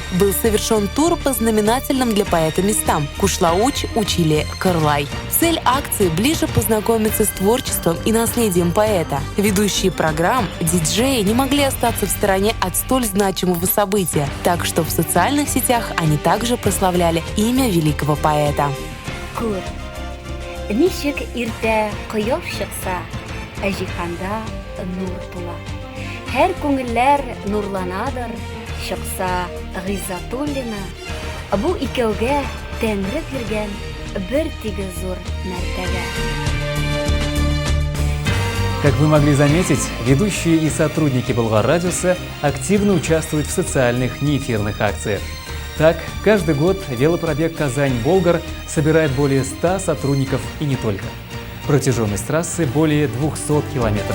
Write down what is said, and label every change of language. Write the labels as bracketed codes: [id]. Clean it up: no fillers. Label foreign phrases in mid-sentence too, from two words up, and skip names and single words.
[ru] Был совершен тур по знаменательным для поэта местам Кушлауч, Учили, Кырлай. Цель акции – ближе познакомиться с творчеством и наследием поэта. Ведущие программ, диджеи не могли остаться в стороне от столь значимого события, так что в социальных сетях они также прославляли имя великого поэта. [tt] Күр. Ничек иртә кояш чыкса, җиһанда нур тула. Һәр күңелләр нурланадыр, чыкса Гыйззатуллина. Бу икәүгә Тәңре биргән бер тигез зур мәртәбә. [ru] Как вы могли заметить, ведущие и сотрудники Болгар-радиоса активно участвуют в социальных неэфирных акциях. Так, каждый год велопробег Казань-Болгар собирает более 100 сотрудников и не только. Протяженность трассы более 200 километров.